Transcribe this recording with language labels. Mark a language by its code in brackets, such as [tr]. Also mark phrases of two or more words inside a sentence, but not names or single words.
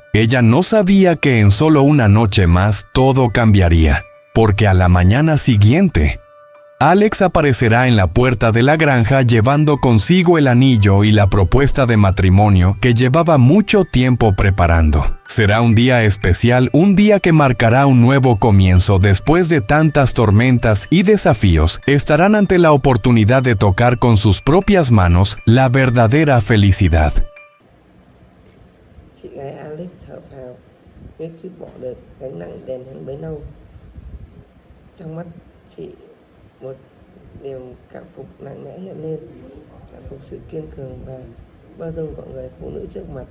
[es] Ella no sabía que en solo una noche más todo cambiaría, porque a la mañana siguiente, Alex aparecerá en la puerta de la granja llevando consigo el anillo y la propuesta de matrimonio que llevaba mucho tiempo preparando. Será un día especial, un día que marcará un nuevo comienzo. Después de tantas tormentas y desafíos, estarán ante la oportunidad de tocar con sus propias manos la verdadera felicidad. [vi] Chị gái Alex thở phào, biết chút bỏ được gánh nặng đèn hắn bấy lâu. Trong mắt chị, một niềm cảm phục mạnh mẽ hiện lên, cảm phục sự kiên cường và bao dung của người phụ nữ trước mặt.